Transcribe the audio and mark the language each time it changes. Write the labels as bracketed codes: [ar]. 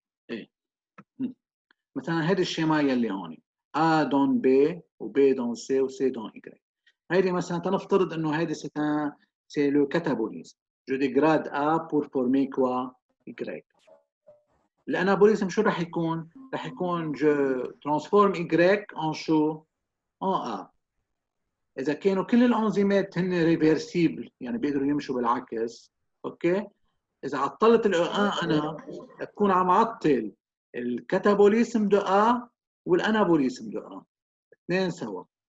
[ar] ايه مثلا هذا الشيما يلي هون A دون B و B دون C و C دون Y. هيدي مثلا تنفترض انه هيدي [fr] c'est le catabolisme. Je dégrade A pour former quoi? Y. [ar] الانابوليزم شو رح يكون؟ رح يكون [fr] je transforme Y en [ar] شو؟ [fr] en A. [ar] اذا كانوا كل الانزيمات هن ريفرسيبل، يعني بيقدروا يمشوا بالعكس، اوكي؟ اذا عطلت انا بكون عم عطل الكاتابوليزم دو A والانابوليزم دو A اثنين سوا.